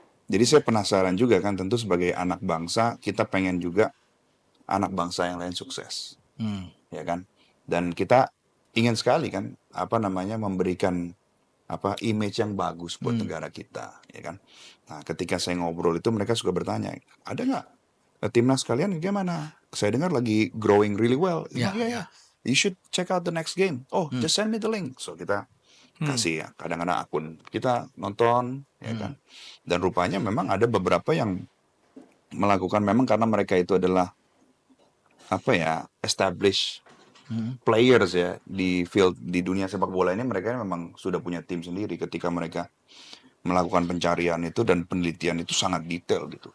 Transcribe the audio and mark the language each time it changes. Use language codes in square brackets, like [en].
[id] Jadi saya penasaran juga kan, tentu sebagai anak bangsa, kita pengen juga anak bangsa yang lain sukses. Ya kan? Dan kita ingin sekali kan, memberikan image yang bagus buat negara kita, ya kan? Nah, ketika saya ngobrol itu mereka suka bertanya, ada nggak timnas kalian gimana? [en] Saya dengar lagi growing really well. [id] Ya. [en] You should check out the next game. Oh, just send me the link. So kita [id] kasih ya kadang-kadang akun kita nonton ya kan, dan rupanya memang ada beberapa yang melakukan memang karena mereka itu adalah apa ya established players ya di field di dunia sepak bola ini, mereka memang sudah punya tim sendiri ketika mereka melakukan pencarian itu dan penelitian itu sangat detail gitu.